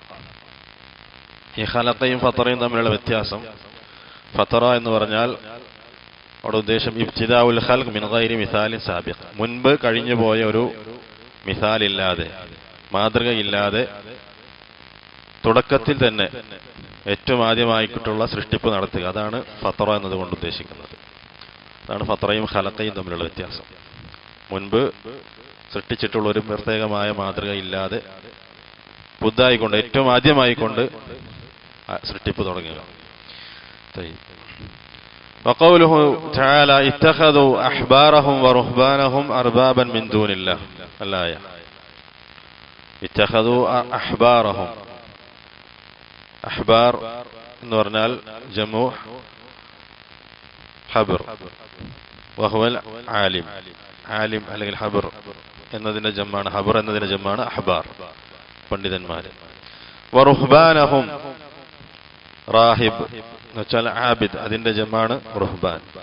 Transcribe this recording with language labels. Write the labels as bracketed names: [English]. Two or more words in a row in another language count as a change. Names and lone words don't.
[Malayalam] ഈ ഖലഖയും ഫതറയും തമ്മിലുള്ള വ്യത്യാസം, ഫതറ എന്ന് പറഞ്ഞാൽ അവിടെ ഉദ്ദേശം [Arabic] ابتداء الخلق من غير مثال سابق, [Malayalam] മുൻപ് കഴിഞ്ഞു പോയ ഒരു മിസാലില്ലാതെ, മാതൃകയില്ലാതെ തുടക്കത്തിൽ തന്നെ ഏറ്റവും ആദ്യമായിട്ടുള്ള സൃഷ്ടിപ്പ് നടത്തുക, അതാണ് ഫതറ എന്നതുകൊണ്ട് ഉദ്ദേശിക്കുന്നത്. അതാണ് ഫതറയും ഖലഖയും തമ്മിലുള്ള വ്യത്യാസം. മുൻപ് സൃഷ്ടിച്ചിട്ടുള്ള ഒരു പ്രത്യേകമായ മാതൃകയില്ലാതെ പുതുതായിക്കൊണ്ട്, ഏറ്റവും ആദ്യമായിക്കൊണ്ട് സൃഷ്ടിപ്പ് തുടങ്ങുക. [Arabic] وقوله تعالى اتخذوا أحبارهم ورهبانهم أربابا من دون الله الآية. اتخذوا أحبارهم, [Malayalam] അഹ്ബാർ എന്ന് പറഞ്ഞാൽ [Arabic] جمع حبر وهو العالم. [Malayalam] ആലിം അല്ലെങ്കിൽ ഹബർ എന്നതിന്റെ ജമ്മാണ്, ഹബർ എന്നതിന്റെ ജമ്മാണ് അഹ്ബാർ, പണ്ഡിതന്മാര്. വറുഹ്ബാനഹും, റാഹിബ് എന്ന് വെച്ചാൽ ആബിദ്, അതിന്റെ ജമ്മാണ് റുഹ്ബാൻ.